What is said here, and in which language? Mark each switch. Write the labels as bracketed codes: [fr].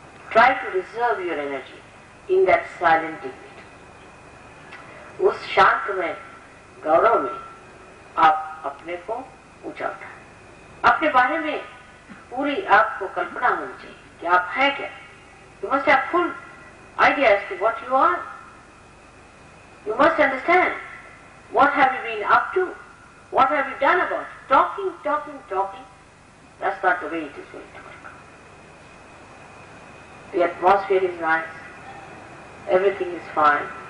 [en] Try to reserve your energy in that silent dignity. [hi] उस शांत में गौरव में आप अपने को ऊंचा उठाएं. अपने बारे में पूरी आपको कल्पना होनी चाहिए कि आप हैं क्या. [en] You must have full idea as to what you are. You must understand what have you been up to, what have you done about it. Talking. That's not the way it is going to work. The atmosphere is nice. Everything is fine.